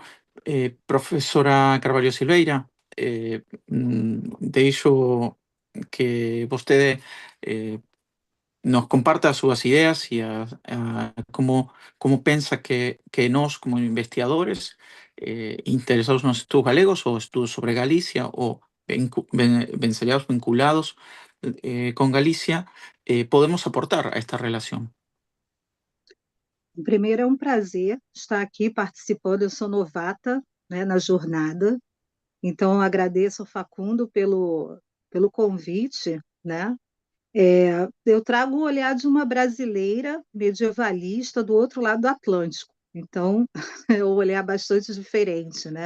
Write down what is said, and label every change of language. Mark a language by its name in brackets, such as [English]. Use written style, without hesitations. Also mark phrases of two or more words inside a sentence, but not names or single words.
[Galician] Profesora Carvalho Silveira, deixo que vostede nos comparta as súas ideas e como pensa que nós, como investigadores interesados nos estudos galegos ou estudos sobre Galicia ou vinculados con Galicia, podemos aportar a esta relação. [Portuguese] Primeiro, é um prazer estar aqui participando. Eu sou novata, né, na jornada, então agradeço ao Facundo pelo convite, né? Eu trago o olhar de uma brasileira medievalista do outro lado do Atlântico, então é um olhar bastante diferente, né?